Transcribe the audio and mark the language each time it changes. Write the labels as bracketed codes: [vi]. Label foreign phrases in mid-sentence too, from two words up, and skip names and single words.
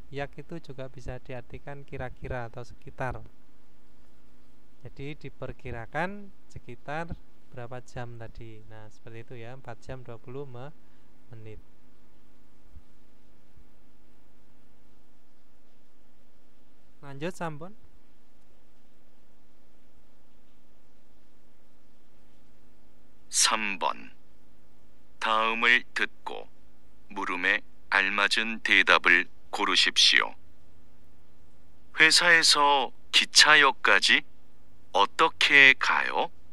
[id] Yak itu juga bisa diartikan kira-kira atau sekitar. Jadi diperkirakan sekitar berapa jam tadi. Nah, seperti itu ya, 4 jam 20 menit. Lanjut Sampun. [ko] (3번) 다음을 듣고 물음에 알맞은 대답을 고르십시오. 회사에서 기차역까지 어떻게 가요?